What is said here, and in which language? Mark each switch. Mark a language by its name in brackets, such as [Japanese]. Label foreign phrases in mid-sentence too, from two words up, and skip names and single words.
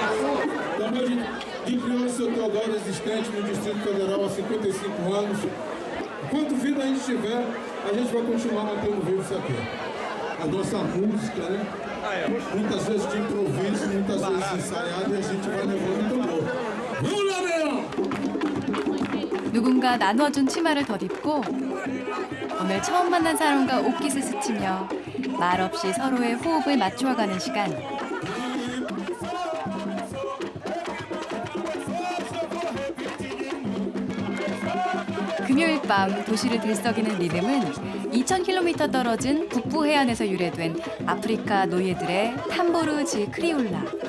[Portuguese] Também de criou o seu Teodoro existente no Distrito Federal há 55 anos. Enquanto vida a gente tiver, a gente vai continuar mantendo vivo isso aqui. A nossa música, né? Muitas vezes de improviso, muitas vezes ensaiado, e a gente vai levando tambor. Vamos lá, meu! [Korean] 누군가 나눠준 치마를 덧입고 오늘 처음 만난 사람과 옷깃을 스치며 말없이 서로의 호흡을 맞추어가는 시간. 금요일 밤 도시를 들썩이는 리듬은 2,000km 떨어진 북부 해안에서 유래된 아프리카 노예들의 탐보르지 크리올라.